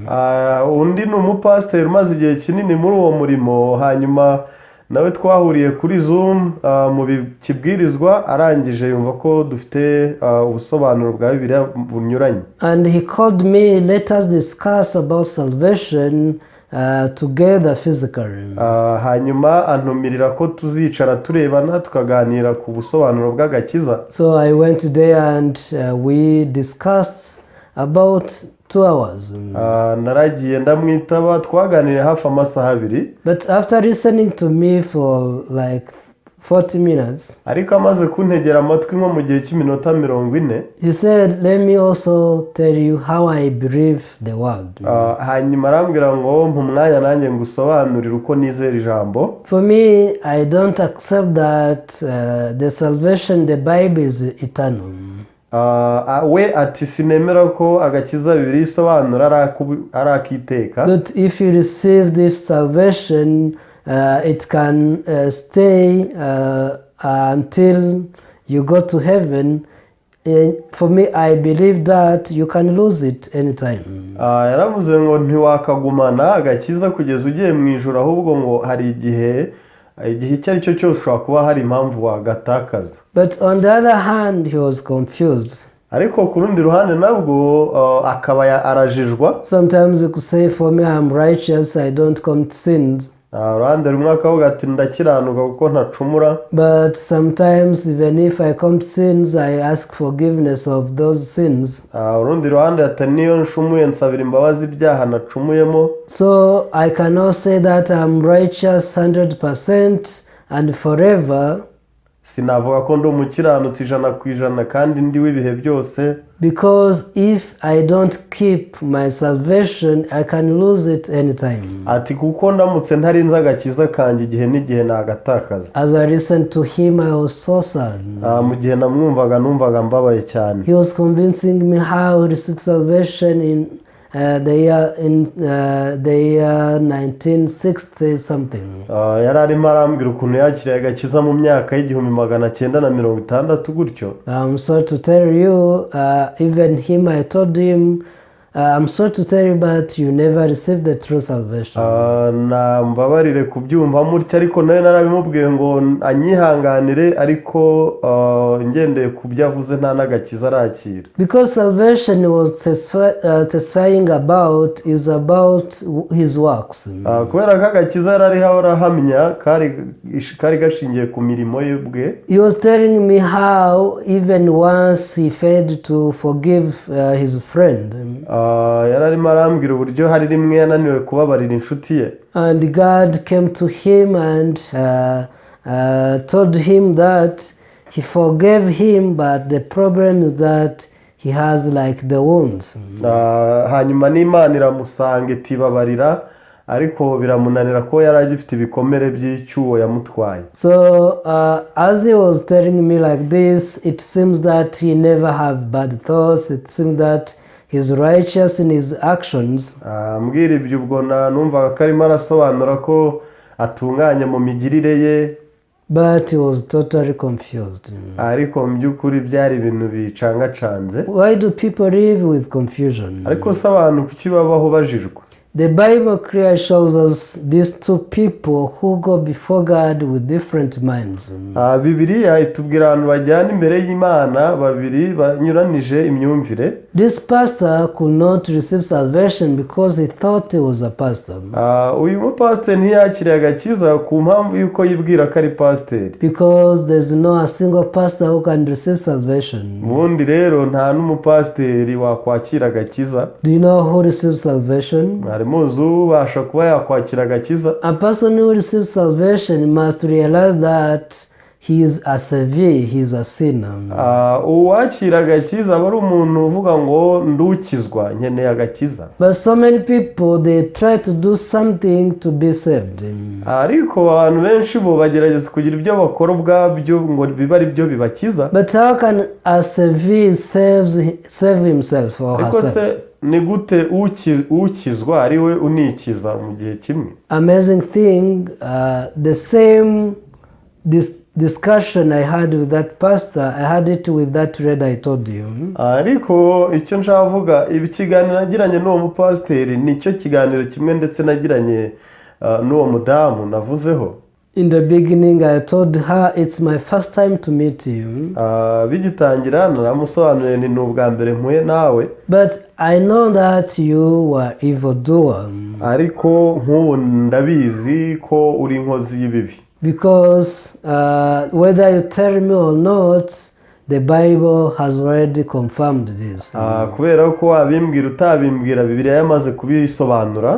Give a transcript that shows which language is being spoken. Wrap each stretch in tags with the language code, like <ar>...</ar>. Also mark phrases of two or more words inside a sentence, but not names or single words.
<rw>Undi ni umupasiteri umaze igihe kinini muri uwo murimo, hanyuma nawe twahuriye kuri Zoom mu kibwirizwa, arangije yumva ko dufite ubusobanuro bwa Bibiliya bunyuranye.</rw> <en>And he called me, let us discuss about salvation together physically.</en> <rw>Hanyuma antumirira ko tuzicara turebana tukaganira ku busobanuro bw'agakiza.</rw> <en>So I went there and we discussed about 2 hours.</en> <rw>Naragiye ndamwitaba twaganiriye hafi amasaha abiri.</rw> <en>But after listening to me for like 40 minutes,</en> <rw>ariko amaze kuntegera amatwi nko mu gihe cy'iminota 40,</rw> <en>he said, let me also tell you how I believe the word.</en> <rw>Hanyuma arambwira ngo mpa umwanya nanjye ngusobanurire uko nizera ijambo.</rw> <en>For me, I don't accept that the salvation the Bible is eternal.</en> <rw>We ati sinemera ko agakiza Bibiliya isobanura ari akiteka.</rw> <en>That if you receive this salvation, it can stay until you go to heaven. For me, I believe that you can lose it anytime.</en> <rw>Yaravuze ngo ntiwakagumana agakiza kugeza ugiye mu ijuru, ahubwo ngo hari igihe icyo ari cyo cyose ushobora kuba hari impamvu wagatakaza.</rw> <en>But on the other hand, he was confused.</en> <rw>Ariko ku rundi ruhande nabwo akaba arajijwa.</rw> <en>Sometimes you could say, for me I'm righteous, I don't commit sins.</en> <rw>Uruhande rumwe akavuga ati ndakiranuka kuko ntacumura.</rw> <en>But sometimes even if I commit sins, I ask forgiveness of those sins.</en> <rw>Urundi ruhande ati niyo nshumuye nsabira imbabazi ibyaha nacumuyemo.</rw> <en>So I cannot say that I'm righteous 100% and forever.</en> <rw>Sinavuga ko ndi umukiranutsi 100% kandi ndi w'ibihe byose.</rw> <en>Because if I don't keep my salvation, I can lose it anytime.</en> <rw>Ati kuko ndamutse ntarinze agakiza kanjye igihe n'igihe nagatakaza.</rw> <en>As I listened to him, I was so sad.</en> <rw>Mu gihe namwumvaga numvaga mbabaye cyane.</rw> <en>He was convincing me how he received salvation in the year 1960 something.</en> <rw>Yari arimo arambwira ukuntu yakiriye agakiza mu myaka y'1960 gutyo.</rw> <en>I'm sorry to tell you, even him, I told him, I'm sorry to tell you, but you never received the true salvation.</en> <rw>Mbabarire kubyumva mutya, ariko nawe narabimubwiye ngo anyihanganire, ariko ngendeye kubyo avuze nta n'agakiza arakira.</rw> <en>Because salvation was testifying about is about his works.</en> <rw>Kubera ko agakiza yari arahamya kari gashingiye ku mirimo ye bwe.</rw> <en>He was telling me how even once he failed to forgive his friend.</en> <rw>Yari arimo arambwira uburyo hari rimwe yananiwe kubabarira inshuti ye.</rw> <en>And God came to him and told him that he forgave him, but the problem is that he has like the wounds.</en> <rw>Hanyuma n'Imana iramusanga itibabarira, ariko biramunanira ko yari agifite ibikomere by'icyuwo yamutwaye.</rw> <en>So as he was telling me like this, it seems that he never had bad thoughts. It seems that he's righteous in his actions.</en> <rw>Ambwira ibyo ubwo numvaga ko arimo arasobanura ko atunganye mu migirire ye.</rw> <en>But he was totally confused.</en> <rw>Ariko mu by'ukuri byari ibintu bicangacanze.</rw> <en>Why do people live with confusion?</en> <rw>Ariko se abantu kuki babaho bajijwe?</rw> <en>The Bible clearly shows us these two people who go before God with different minds.</en> <rw>Bibiliya itubwira abantu bajyana imbere y'Imana babiri banyuranije imyumvire.</rw> <en>This pastor could not receive salvation because he thought he was a pastor.</en> <rw>Uyu mupasiteri ntiyakiriye agakiza ku mpamvu y'uko yibwira ko ari pasiteri.</rw> <en>Because there's no a single pastor who can receive salvation.</en> <rw>Ubundi rero nta n'umupasiteri wakwakira agakiza.</rw> <en>Do you know who receives salvation?</en> <rw>Muzi ubasha kuba yakwakira agakiza.</rw> <en>A person who receives salvation must realize that he is a severe, he is a sinner.</en> <rw>Uwakira agakiza aba ari umuntu uvuga ngo ndukizwa nkeneye agakiza.</rw> <en>But so many people, they try to do something to be saved.</en> <rw>Ariko abantu benshi bo bagerageza kugira ibyo bakora ubwabyo ngo bibe ari byo bibakiza.</rw> <en>But how can a severe save himself or herself?</en> <rw>Ni gute ukizwa ari we unikiza mu gihe kimwe?</rw> <en>Amazing thing, the same discussion I had with that pastor, I had it with that reader I told you.</en> <rw>Ariko icyo nshaka ibi kiganiro nagiranye n'uwo mupasiteri nicyo kiganiro kimwe ndetse nagiranye n'uwo mudamu navuzeho.</rw> <en>In the beginning I told her it's my first time to meet you.</en> <rw>Bigitangira naramusobanuriye ni ubwa mbere mpuye nawe.</rw> <en>But I know that you were evildoer.</en> <rw>Ariko nk'ubu ndabizi ko uri inkozi y'ibibi.</rw> <en>Because whether you tell me or not, the Bible has already confirmed this.</en> <rw>Kubera ko wabimbwira utabimbwira Bibiliya yamaze kubisobanura.</rw>